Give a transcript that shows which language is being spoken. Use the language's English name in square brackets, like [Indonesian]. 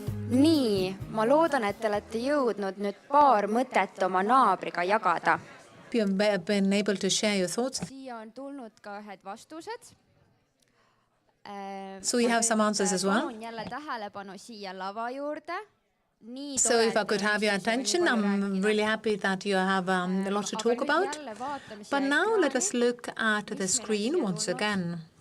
[Estonian] Nii, ma loodan, et te olete jõudnud nüüd paar mõtet oma naabriga jagada. [English] You've been able to share your thoughts. [Estonian] Siia on tulnud ka ühed vastused. [English] So we have some answers as well. [Estonian] Palun jälle tähelepanu siia lava juurde. [English] So if I could have your attention, I'm really happy that you have a lot to talk about. But now let us look at the screen once again.